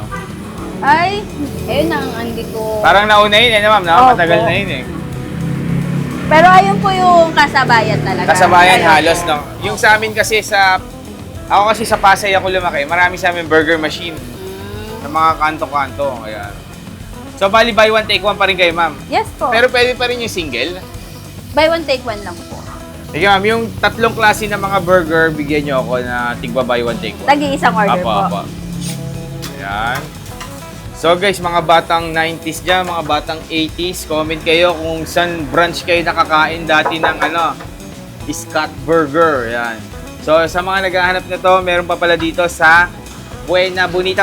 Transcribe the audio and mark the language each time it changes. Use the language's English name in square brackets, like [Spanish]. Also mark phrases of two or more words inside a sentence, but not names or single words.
[Filipino] Ay, hindi ko... Parang nauna yun, ma'am. Matagal na yun, eh. Pero ayun po yung kasabayan talaga. Kasabayan Ayun halos, po. no? Yung sa amin kasi ako kasi sa Pasay ako lumaki, marami sa amin burger machine. Sa mga kanto-kanto, ayan. So, bali, [English] buy one, take one [Filipino] pa rin kayo, ma'am. Yes po. Pero pwede pa rin yung single. [English] Buy one, take one [Filipino] lang po. Sige, ma'am, yung tatlong klase ng mga burger, bigyan nyo ako na tigba [English] buy one, take one. [Filipino] Tagi-isang order po. Apa. Ayan. So guys, mga batang 90s dyan, mga batang 80s, comment kayo kung saan branch kayo nakakain dati ng Scott Burger. Ayan. So sa mga naghahanap nito, meron pa pala dito sa Buena Bonita.